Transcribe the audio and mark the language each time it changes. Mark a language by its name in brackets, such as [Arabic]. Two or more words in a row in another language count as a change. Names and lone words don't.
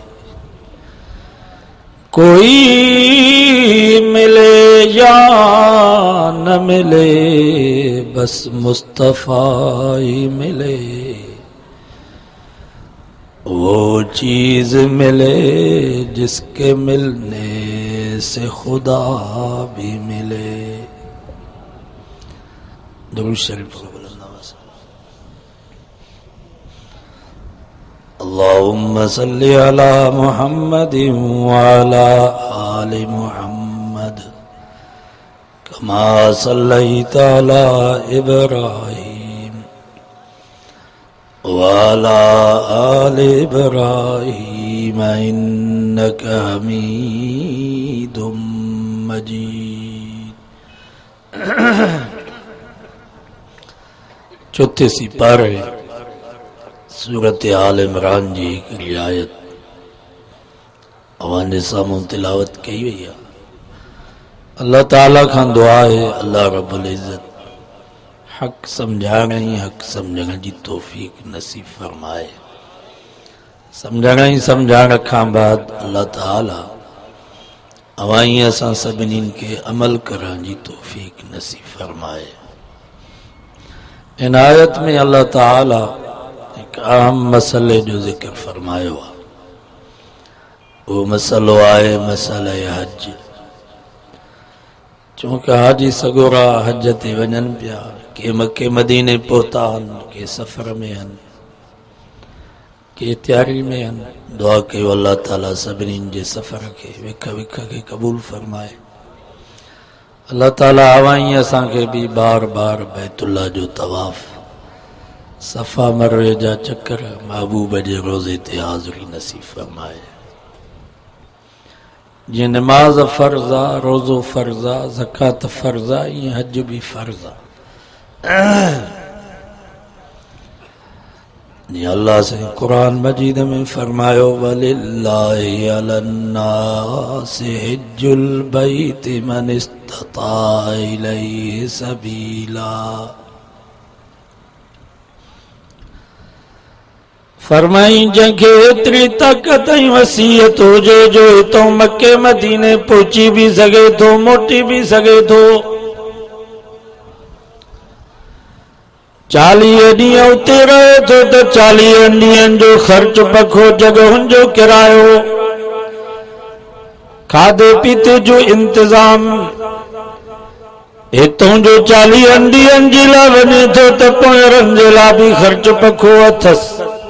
[Urdu] کوئی ملے یا نہ ملے بس مصطفیٰ ہی ملے. وہ چیز ملے جس کے ملنے سے خدا بھی ملے. درود شریف [Arabic] اللهم صل على محمد و على آل محمد كما صليت على إبراهيم و على آل إبراهيم إنك حميد مجيد. [Sindhi] चौथे सिपारे सूरत आल इमरान जी हिकिड़ी आयत अवांजे साम्हूं तिलावत कई वई आहे। अल्लाह ताला खां दुआ है अल्लाह रब्बुल इज़्ज़त हक़ सम्झाइण ऐं हक़ सम्झण जी तौफ़ीक़ नसीब फरमाए। सम्झण ऐं सम्झाइण खां बाद अल्लाह ताला अवां असां सभिनीनि खे अमल करण जी तौफ़ीक़ नसीब फरमाए। [Urdu] इन आयत में [Sindhi] अल्लाह ताला एक अहम मसले जो जिक्र फरमायो आहे। वो मसलो आहे मसला हज। चूंकि हाजी सगोरा हज ते वञनि पिया, के मके मदीने पहुता आहिनि, के सफ़र में आहिनि, के तैयारी में आहिनि। दुआ कयो अल्लाह ताला सभिनीनि जे सफ़र खे विख विख खे क़बूल फरमाए। अल्लाह ताला हवाई असांखे भी बार बार बैतुल्लाह जो तवाफ़, सफ़ा मरवे जा चक्कर, महबूब जे रोज़े ते हाज़िरी नसीब फरमाए। जीअं नमाज फ़र्ज़ आ, रोज़ो फ़र्ज़ आ, ज़कात फ़र्ज़ आ, ईअं हज भी फ़र्ज़ आ। जीअं अल्लाह से कुरान मजीद में फरमायो [Arabic] ولله على الناس حج البيت من استطاع إليه سبيلا. [Sindhi] फरमाई जंहिंखे एतिरी ताक़त ऐं वसीयत हुजे जो हितों मके मदीने पहुची भी सघे थो, मोटी भी सघे थो। 40 ॾींहं उते रहे थो त 40 ॾींहंनि जो ख़र्च पखो, जगहुनि जो किरायो, खाधे पीते जो इंतजाम, हितों जो 40 ॾींहंनि जे लाइ वञे थो त पोयरनि जे लाइ भी ख़र्च पखो अथसि।